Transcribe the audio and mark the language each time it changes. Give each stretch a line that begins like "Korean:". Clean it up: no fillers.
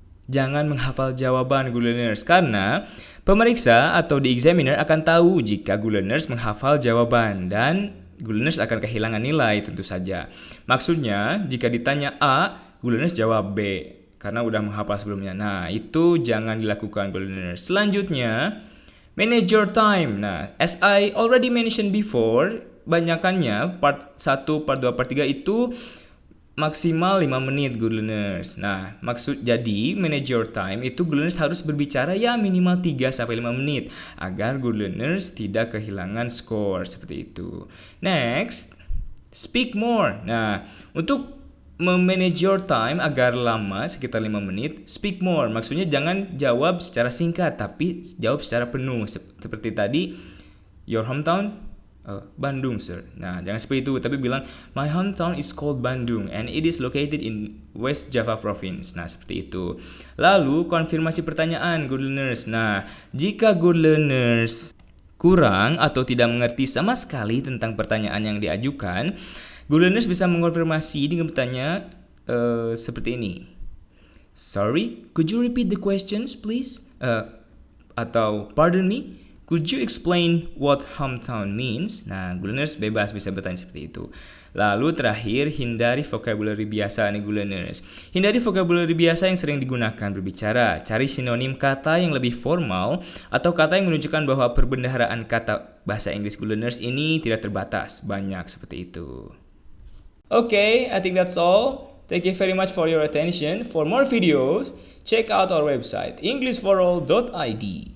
Indonesian: Jangan menghafal jawaban good learners karena pemeriksa atau
English: the examiner
Indonesian: akan tahu jika good learners menghafal jawaban dan good learners akan kehilangan nilai tentu saja. Maksudnya jika ditanya A, good learners jawab B karena udah menghafal sebelumnya. Nah, itu jangan dilakukan good learners. Selanjutnya,
English: manage your time.
Indonesian: Nah,
English: as I already mentioned before,
Indonesian: banyakannya part 1, part 2, part 3 itu maksimal 5 menit good learners. Nah, jadi manage your time itu good learners harus berbicara ya minimal 3 sampai 5 menit agar good learners tidak kehilangan skor seperti itu.
English: Next, speak more.
Indonesian: Nah, untuk memanage
English: your time
Indonesian: agar lama sekitar 5 menit,
English: speak more.
Indonesian: Maksudnya jangan jawab secara singkat tapi jawab secara penuh seperti tadi.
English: Your hometown? Bandung, sir.
Indonesian: Nah, jangan seperti itu, tapi bilang
English: my hometown is called Bandung and it is located in West Java Province.
Indonesian: Nah, seperti itu. Lalu, konfirmasi pertanyaan, good learners. Nah, jika good learners kurang atau tidak mengerti sama sekali tentang pertanyaan yang diajukan, good learners bisa mengonfirmasi dengan bertanya seperti ini.
English: Sorry, could you repeat the questions, please? Atau, pardon me? Could you explain what hometown means?
Indonesian: Nah, good learners bebas bisa bertanya seperti itu. Lalu terakhir, hindari vocabulary biasa nih good learners. Hindari vocabulary biasa yang sering digunakan berbicara. Cari sinonim kata yang lebih formal atau kata yang menunjukkan bahwa perbendaharaan kata bahasa Inggris good learners ini tidak terbatas. Banyak seperti itu.
English: Okay, I think that's all. Thank you very much for your attention. For more videos, check out our website englishforall.id.